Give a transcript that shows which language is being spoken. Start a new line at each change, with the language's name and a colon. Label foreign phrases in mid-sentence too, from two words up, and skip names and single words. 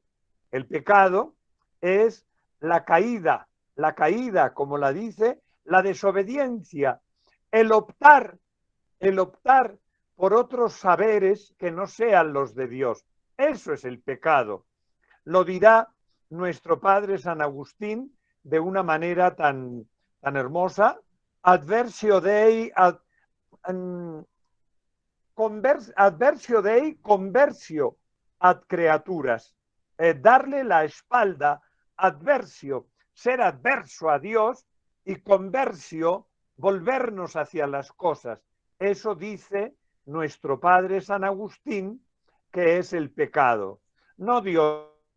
Spanish: El pecado es la caída, como la dice, la desobediencia, el optar, el optar por otros saberes que no sean los de Dios. Eso es el pecado. Lo dirá nuestro padre San Agustín de una manera tan hermosa.
Latin: Adversio Dei, adversio Dei, conversio ad creaturas.
Spanish: Darle la espalda, adversio, ser adverso a Dios y conversio, volvernos hacia las cosas. Eso dice nuestro padre San Agustín, que es el pecado. No Dios.